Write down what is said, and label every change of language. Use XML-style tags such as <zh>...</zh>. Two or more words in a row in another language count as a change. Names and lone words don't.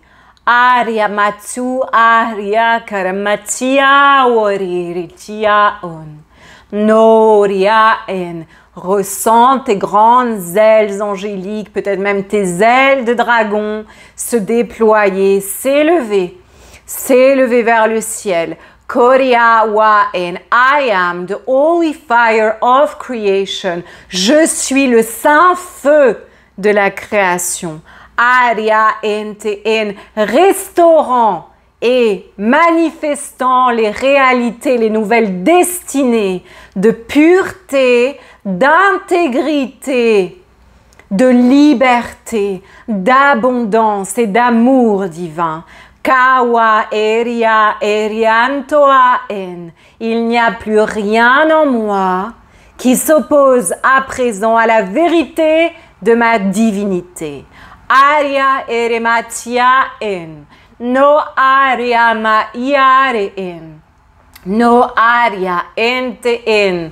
<fr>Aryamatsu Arya Karamatia Wariritia on. Noria en. Ressens tes grandes ailes angéliques, peut-être même tes ailes de dragon, se déployer, s'élever vers le ciel. Korea wa en,</fr> <en>I am the holy fire of creation.</en> <fr>Je suis le saint feu de la création. Arya ente en, restaurant et manifestant les réalités, les nouvelles destinées de pureté, d'intégrité, de liberté, d'abondance et d'amour divin. Kawa eria eriantoa en. Il n'y a plus rien en moi qui s'oppose à présent à la vérité de ma divinité. Arya erematia en. No Arya ma iare en. No Arya ente en.</fr>